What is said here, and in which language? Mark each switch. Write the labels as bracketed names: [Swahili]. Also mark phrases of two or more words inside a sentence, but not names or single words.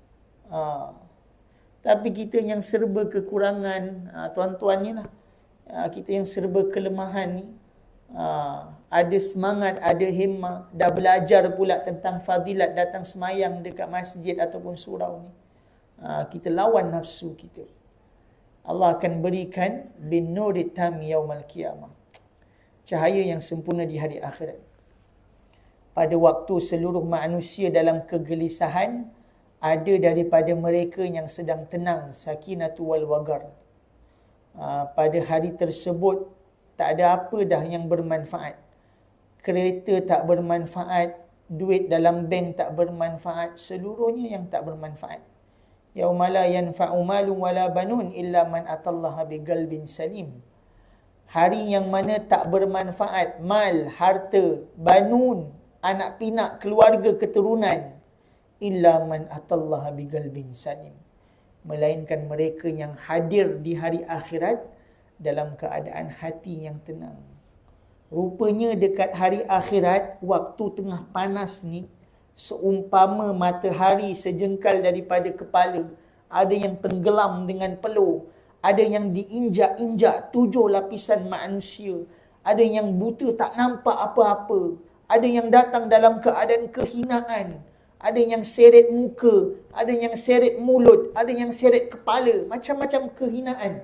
[Malay] Tapi kita yang serba kekurangan, tuan-tuan ni lah, kita yang serba kelemahan ni, ada semangat, ada himmah, dah belajar pula tentang fadilat datang semayang dekat masjid ataupun surau ni, kita lawan nafsu kita. Allah akan berikan [Arabic] بالنور التام يوم القيامة, [Malay] cahaya yang sempurna di hari akhirat. Pada waktu seluruh manusia dalam kegelisahan, ada daripada mereka yang sedang tenang, [Arabic] سكينة والوقار. [Malay] Pada hari tersebut tak ada apa dah yang bermanfaat. Kereta tak bermanfaat, duit dalam bank tak bermanfaat, seluruhnya yang tak bermanfaat. [Arabic] يوم لا ينفع مال ولا بنون إلا من أتى الله بقلب سليم. [Malay] Hari yang mana tak bermanfaat mal, harta, banun, anak pinak, keluarga, keturunan. [Arabic] إلا من أتى الله بقلب سليم. [Malay] Melainkan mereka yang hadir di hari akhirat dalam keadaan hati yang tenang. Rupanya dekat hari akhirat, waktu tengah panas ni, seumpama matahari sejengkal daripada kepala, ada yang tenggelam dengan peluh, ada yang diinjak-injak 7 lapisan manusia, ada yang buta tak nampak apa-apa, ada yang datang dalam keadaan kehinaan, ada yang seret muka, ada yang seret mulut, ada yang seret kepala, macam-macam kehinaan.